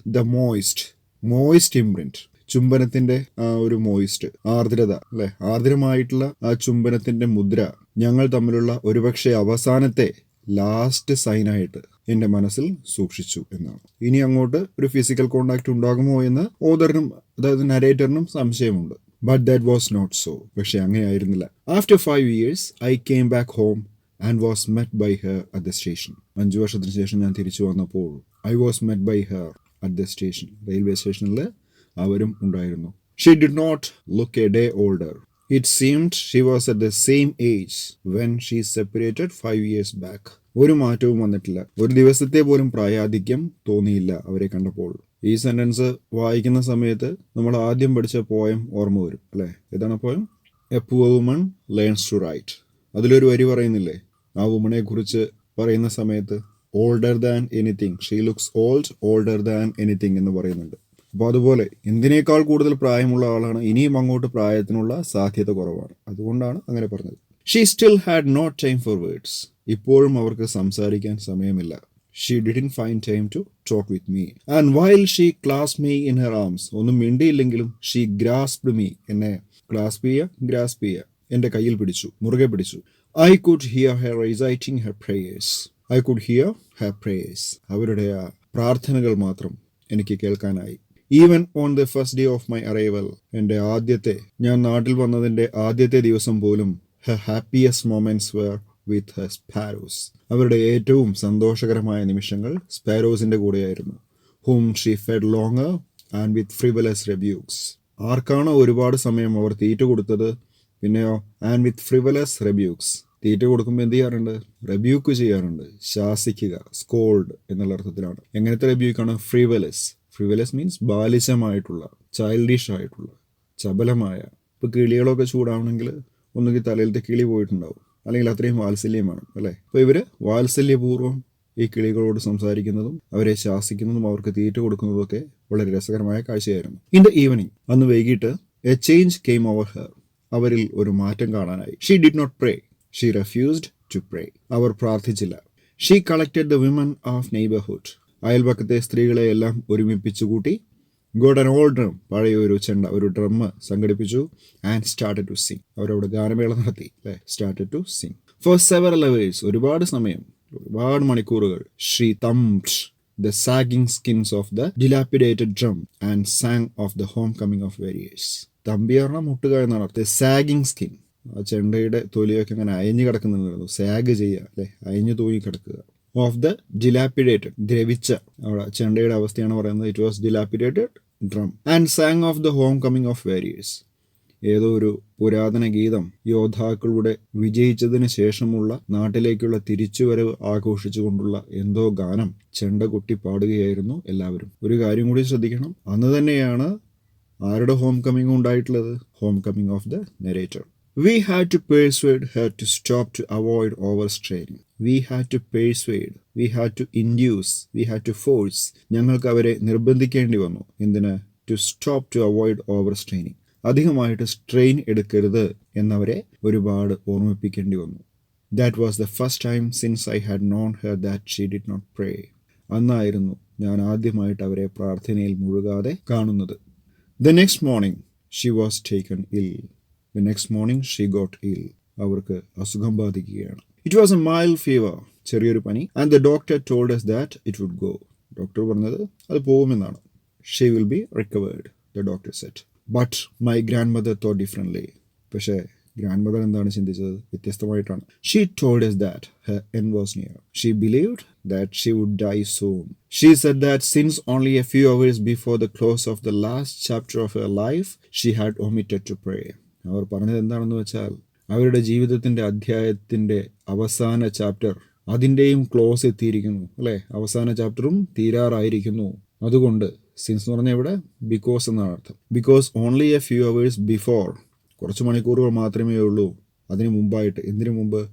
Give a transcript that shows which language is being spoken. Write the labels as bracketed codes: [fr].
[ml] The moist imprint, ചുംബനത്തിന്റെ ആ ഒരു moist, ആർദ്രത, അല്ലെ, ആർദ്രമായിട്ടുള്ള ആ ചുംബനത്തിന്റെ മുദ്ര ഞങ്ങൾ തമ്മിലുള്ള ഒരുപക്ഷെ അവസാനത്തെ ലാസ്റ്റ് സൈനായിട്ട് എൻ്റെ മനസ്സിൽ സൂക്ഷിച്ചു എന്നാണ്. ഇനി അങ്ങോട്ട് ഒരു ഫിസിക്കൽ കോണ്ടാക്ട് ഉണ്ടാകുമോ എന്ന് ഓദറിനും, അതായത് നരേറ്ററിനും സംശയമുണ്ട്. [en] But that was not so. [ml] പക്ഷെ അങ്ങനെയായിരുന്നില്ല. [en] After 5 years I came back home and was met by her at the station. [ml] 5 വർഷത്തിന് ശേഷം ഞാൻ തിരിച്ചു വന്നപ്പോൾ, [en] I was met by her at the station. [ml] Railway സ്റ്റേഷനിൽ അവരും ഉണ്ടായിരുന്നു. [en] She did not look a day older. It seemed she was at the same age when she separated 5 years back. [ml] ഒരു മാറ്റവും വന്നിട്ടില്ല. ഒരു ദിവസത്തെ പോലും പ്രായാധിക്യം തോന്നിയില്ല അവരെ കണ്ടപ്പോൾ. ഈ സെന്റൻസ് വായിക്കുന്ന സമയത്ത് നമ്മൾ ആദ്യം പഠിച്ച പോയം ഓർമ്മ വരും, അല്ലേ? ഏതാണ് poem? [en] A poor woman learns to write. [ml] അതിലൊരു വരി പറയുന്നില്ലേ, ആ വുമണെ കുറിച്ച് പറയുന്ന സമയത്ത്, [en] older than anything, she looks older than anything [ml] എന്ന് പറയുന്നുണ്ട്. അപ്പോൾ അതുപോലെ എന്തിനേക്കാൾ കൂടുതൽ പ്രായമുള്ള ആളാണ്, ഇനിയും അങ്ങോട്ട് പ്രായത്തിനുള്ള സാധ്യത കുറവാണ്. അതുകൊണ്ടാണ് അങ്ങനെ പറഞ്ഞത്. [en] She still had not time for words. [ml] ഇപ്പോഴും അവർക്ക് സംസാരിക്കാൻ സമയമില്ല. [en] She didn't find time to talk with me. And while she clasp me in her arms. [ml] ഒന്നും മിണ്ടിയില്ലെങ്കിലും [en] she grasped me, [ml] എന്നെ ഗ്രാസ്പ് ചെയ്യുക. എൻ്റെ കയ്യിൽ പിടിച്ചു, മുറുകെ പിടിച്ചു. [en] I could hear her reciting her prayers. I could hear her prayers. [ml] അവരുടെ ആ പ്രാർത്ഥനകൾ മാത്രം എനിക്ക് കേൾക്കാനായി. [en] even on the first day of my arrival, [ml] ഞാൻ നാട്ടിൽ വന്നതിൻ്റെ ആദ്യത്തെ ദിവസം പോലും, [en] her happiest moments were with her sparrows. [ml] അവരുടെ ഏറ്റവും സന്തോഷകരമായ നിമിഷങ്ങൾ സ്പാരോസിൻ്റെ കൂടെയായിരുന്നു. [en] whom she fed longer and with frivolous rebukes. [ml] ആർക്കാണോ ഒരുപാട് സമയം അവർ തീറ്റ കൊടുത്തത്, പിന്നെയോ [en] And with frivolous rebukes. [ml] തീറ്റ കൊടുക്കുമ്പോൾ എന്ത് ചെയ്യാറുണ്ട്? റെബ്യൂക്ക് ചെയ്യാറുണ്ട്, ശാസിക്കുക, സ്കോൾഡ് എന്നുള്ള അർത്ഥത്തിലാണ്. എങ്ങനത്തെ റെബ്യൂക്കാണ്? ഫ്രിവലസ് മീൻസ് ബാലിശമായിട്ടുള്ള, ചൈൽഡിഷ് ആയിട്ടുള്ള, ചപലമായ. ഇപ്പോൾ കിളികളൊക്കെ ചൂടാവണമെങ്കിൽ ഒന്നുകിൽ തലയിലത്തെ കിളി പോയിട്ടുണ്ടാവും, അല്ലെങ്കിൽ അത്രയും വാത്സല്യം വേണം അല്ലേ. അപ്പോൾ ഇവർ വാത്സല്യപൂർവ്വം ഈ കിളികളോട് സംസാരിക്കുന്നതും അവരെ ശാസിക്കുന്നതും അവർക്ക് തീറ്റ കൊടുക്കുന്നതും ഒക്കെ വളരെ രസകരമായ കാഴ്ചയായിരുന്നു. [en] in the evening, [ml] അന്ന് വൈകിട്ട്, [en] A change came over her. [ml] അവരിൽ ഒരു മാറ്റം കാണാനായി. [en] She did not pray. She refused to pray. [ml] Our പ്രാർത്ഥിച്ചില്ല. [en] She collected the women of neighbourhood. [ml] അയൽപക്കത്തെ സ്ത്രീകളെയെല്ലാം ഒരുമിപ്പിച്ചു കൂട്ടി. [en] Got an old drum. [ml] പഴയ ഒരു ചെണ്ട, ഒരു ഡ്രം സംഘടിപ്പിച്ചു. [en] And started to sing. [ml] അവരവിടെ ഗാനമേള നടത്തി അല്ലേ. [en] Started to sing for several hours. [ml] ഒരുപാട് സമയം, ഒരുപാട് മണിക്കൂറുകൾ. [en] She thumped the sagging skins of the dilapidated drum and sang of the homecoming of warriors. [ml] Thampi പറഞ്ഞാൽ മുട്ടുക എന്നാണ് അർത്ഥം. സാഗിങ് സ്കിൻ, ആ ചെണ്ടയുടെ തൊലിയൊക്കെ ഇങ്ങനെ അയഞ്ഞു കിടക്കുന്നുണ്ടായിരുന്നു. സാഗ് ചെയ്യുക അല്ലെ, അയഞ്ഞു തൂങ്ങി കിടക്കുക. ഓഫ് ദ ഡിലാപ്പിഡേറ്റഡ്, ദ്രവിച്ച, അവിടെ ചെണ്ടയുടെ അവസ്ഥയാണ് പറയുന്നത്. [en] It was dilapidated drum. And sang of the homecoming of warriors. [ml] ഏതോ ഒരു പുരാതന ഗീതം, യോദ്ധാക്കളുടെ വിജയിച്ചതിന് ശേഷമുള്ള നാട്ടിലേക്കുള്ള തിരിച്ചുവരവ് ആഘോഷിച്ചുകൊണ്ടുള്ള എന്തോ ഗാനം ചെണ്ട കൊട്ടി പാടുകയായിരുന്നു എല്ലാവരും. ഒരു കാര്യം കൂടി ശ്രദ്ധിക്കണം, അന്ന് തന്നെയാണ് ആരുടെ ഹോം കമ്മിങ് ഉണ്ടായിട്ടുള്ളത്? [en] Homecoming of the narrator. We had to persuade her to stop to avoid overstraining. We had to persuade, we had to induce, we had to force. [ml] ഞങ്ങൾക്ക് അവരെ നിർബന്ധിക്കേണ്ടി വന്നു. എന്തിന്? [en] To stop to avoid overstraining. [ml] അധികമായിട്ട് strain എടുക്കരുത് എന്നവരെ ഒരുപാട് ഓർമ്മിപ്പിക്കേണ്ടി വന്നു. [en] That was the first time since I had known her that she did not pray. [ml] അന്നായിരുന്നു ഞാൻ ആദ്യമായിട്ട് അവരെ പ്രാർത്ഥനയിൽ മുഴുകാതെ കാണുന്നത്. [en] The next morning she was taken ill. The next morning she got ill. [ml] അവർക്ക് അസുഖം ബാധിക്കുകയാണ്. [en] It was a mild fever, [ml] ചെറിയൊരു പനി. [en] And the doctor told us that it would go. [ml] Doctor പറഞ്ഞത് അത് പോകുമെന്നാണ്. [en] She will be recovered, the doctor said. But my grandmother thought differently. [ml] പക്ഷേ grand mother എന്താണ് ചിന്തിച്ചത്? വ്യത്യസ്തമായിട്ടാണ്. [en] She told us that her end was near. She believed that she would die soon. She said that since only a few hours before the close of the last chapter of her life, she had omitted to pray. [ml] അവർ പറഞ്ഞത് എന്താണെന്ന് വെച്ചാൽ, അവരുടെ ജീവിതത്തിൻ്റെ അധ്യായത്തിൻ്റെ അവസാന chapter, അതിൻ്റെയും close എത്തിയിരിക്കുന്നു അല്ലേ. അവസാന ചാപ്റ്ററും തീരാറായിരിക്കുന്നു. അതുകൊണ്ട് സിൻസ് എന്ന് പറഞ്ഞാൽ ഇവിടെ ബിക്കോസ് എന്നാണ് അർത്ഥം. [en] because only a few hours before, [ml] കുറച്ച് മണിക്കൂറുകൾ മാത്രമേ ഉള്ളൂ അതിന് മുമ്പായിട്ട്. എന്തിനു മുമ്പ്?